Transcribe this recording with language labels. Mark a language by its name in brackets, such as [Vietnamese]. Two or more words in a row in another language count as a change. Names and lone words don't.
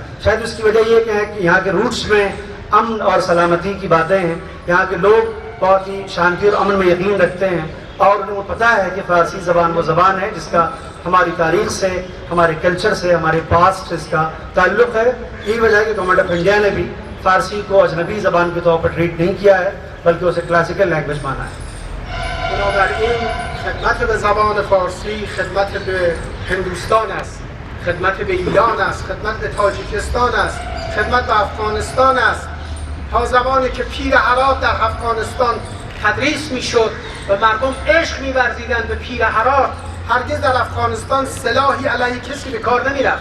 [Hindi] शायद उसकी वजह ये है कि यहाँ के रूट्स में अमन और सलामती की बातें हैं, यहाँ के लोग बहुत ही शांति और अमन में यकीन रखते हैं और उनको पता है कि फ़ारसी ज़बान वो ज़बान है जिसका हमारी तारीख़ से, हमारे कल्चर से, हमारे पास्ट से इसका ताल्लुक़ है। यही वजह है कि गवर्नमेंट ऑफ इंडिया ने भी फ़ारसी को अजनबी ज़बान के तौर पर ट्रीट नहीं किया है, बल्कि उसे [English] classical language [Hindi] माना है। [Persian] بنابراین خدمت به زبان فارسی خدمت به هندوستان است، خدمت به ایران است، خدمت به تاجیکستان است، خدمت به افغانستان است. تا زمانی که پیر هرات در افغانستان تدریس میشد و مردم عشق می‌ورزیدند به پیر هرات، هرگز در افغانستان سلاحی علیه کسی به کار نمی‌رفت.